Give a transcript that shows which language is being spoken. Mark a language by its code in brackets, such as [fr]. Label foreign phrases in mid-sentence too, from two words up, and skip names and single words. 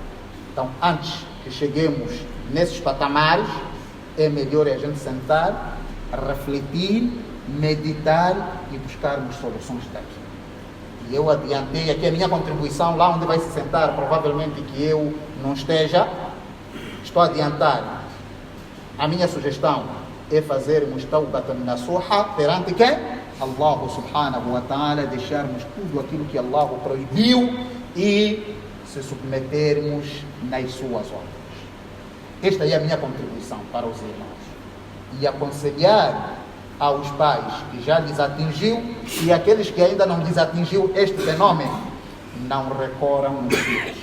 [pt] Então, antes que cheguemos nesses patamares, é melhor a gente sentar, refletir, meditar e buscarmos soluções daqui. E eu adiantei aqui a minha contribuição, lá onde vai se sentar, provavelmente que eu não esteja, estou a adiantar. A minha sugestão é fazermos [ar] توبة نصوحا [pt] perante quem? [ar] الله سبحانه وتعالى, [pt] deixarmos tudo aquilo que Allah proibiu e se submetermos nas suas ordens. Esta é a minha contribuição para os irmãos. E aconselhar aos pais que já lhes atingiu e aqueles que ainda não lhes atingiu este fenômeno, não recorram no shirk.